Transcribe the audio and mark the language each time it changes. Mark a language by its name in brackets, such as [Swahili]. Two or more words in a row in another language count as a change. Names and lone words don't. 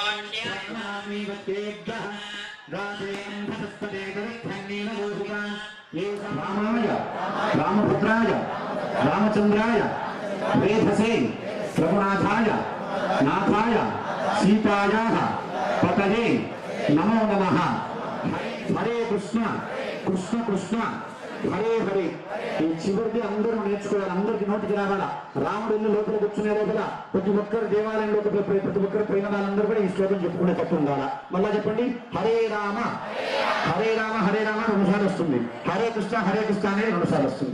[Sanskrit] रामाय रामपुत्राय रामचंद्राय वेधसे रघुनाथाय नाथाय सीतायाः पतये नमो नमः हरे कृष्ण कृष्ण कृष्ण హరే హరే [Telugu] ఈ చివరిది అందరూ నేర్చుకోవాలి, అందరికి నోటికి రావాలా. రాముడు ఇల్లు లోపల కూర్చునే లోపల ప్రతి ఒక్కరు దేవాలయంలోకి ప్రతి ఒక్కరు పోయిన వాళ్ళందరూ కూడా ఈ శ్లోకం చెప్పుకునే తట్టు ఉండాలా. మళ్ళా చెప్పండి, [Sanskrit] హరే రామ హరే రామ హరే రామ [Telugu] 2 సార్లు వస్తుంది, [Sanskrit] హరే కృష్ణ [Telugu] అనేది 2 సార్లు వస్తుంది.